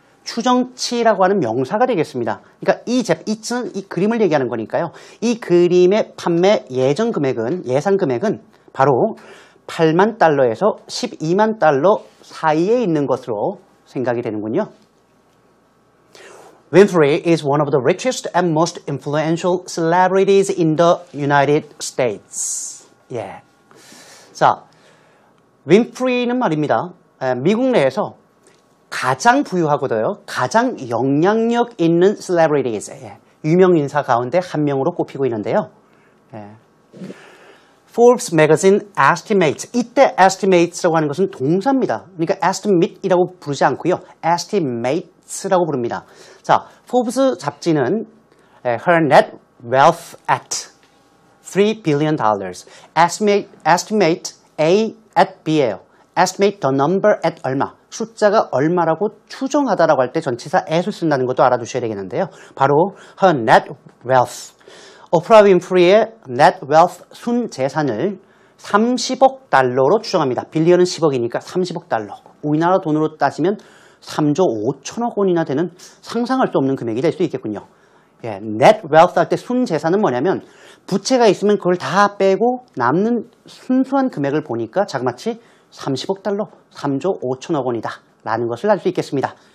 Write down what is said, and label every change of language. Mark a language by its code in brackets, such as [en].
[ko] 추정치라고 하는 명사가 되겠습니다. 그러니까 it는 이 그림을 얘기하는 거니까요. 이 그림의 판매 예상 금액은 바로 8만 달러에서 12만 달러 사이에 있는 것으로 생각이 되는군요. [en] Winfrey is one of the richest and most influential celebrities in the United States. [ko] 예. 자, 윈프리는 말입니다. 미국 내에서 가장 부유하고도요, 가장 영향력 있는 celebrities, 유명 인사 가운데 한 명으로 꼽히고 있는데요. [en] Forbes magazine estimates. [ko] 이때 estimates라고 하는 것은 동사입니다. 그러니까 estimate이라고 부르지 않고요. estimates라고 부릅니다. [en] 자, Forbes 잡지는 her net wealth at $3 billion. Estimate A at B예요. Estimate the number at 얼마. [ko] 숫자가 얼마라고 추정하다라고 할 때 전치사 at을 쓴다는 것도 알아두셔야 되겠는데요. [en] 바로 her net wealth. [ko] 오프라 윈프리의 net wealth 순 재산을 30억 달러로 추정합니다. 빌리언은 10억이니까 30억 달러. 우리나라 돈으로 따지면 3조 5천억 원이나 되는 상상할 수 없는 금액이 될 수 있겠군요. 예, net wealth 할 때 순 재산은 뭐냐면 부채가 있으면 그걸 다 빼고 남는 순수한 금액을 보니까 자그마치 30억 달러, 3조 5천억 원이다 라는 것을 알 수 있겠습니다.